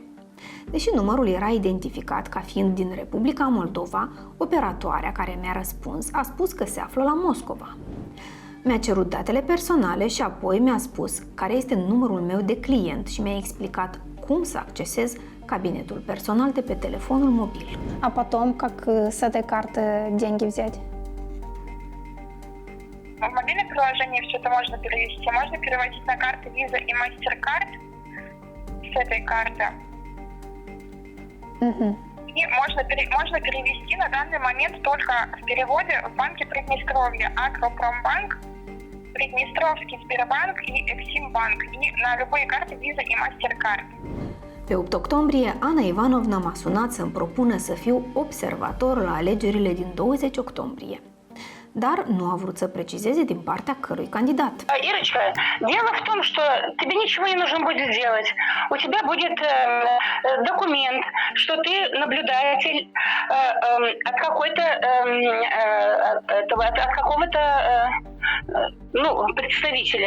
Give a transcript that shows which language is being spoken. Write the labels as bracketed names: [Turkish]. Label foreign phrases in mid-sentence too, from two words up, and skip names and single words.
[Romanian] Deși numărul era identificat ca fiind din Republica Moldova, operatoarea care mi-a răspuns a spus că se află la Moscova. Mi-a cerut datele personale și apoi mi-a spus care este numărul meu de client și mi-a explicat cum să accesez кабинетul personal de pe telefonul mobil. [Russian] А потом, как с этой карты деньги взять? В мобильном приложении все это можно перевести. Можно переводить на карты Visa и MasterCard с этой карты. И можно перевести на данный момент только в переводе в банке Приднестровья, Агропромбанк, Приднестровский Сбербанк и Эксимбанк. И на любые карты Visa и MasterCard. [Romanian] Pe 8 octombrie, Ana Ivanovna m-a sunat să-mi propună să fiu observator la alegerile din 20 octombrie. Dar nu a vrut să precizeze din partea cărui candidat. [Russian] Ирочка, дело в том, что тебе ничего не нужно будет делать. У тебя будет документ, что ты наблюдатель от какого-то представителя.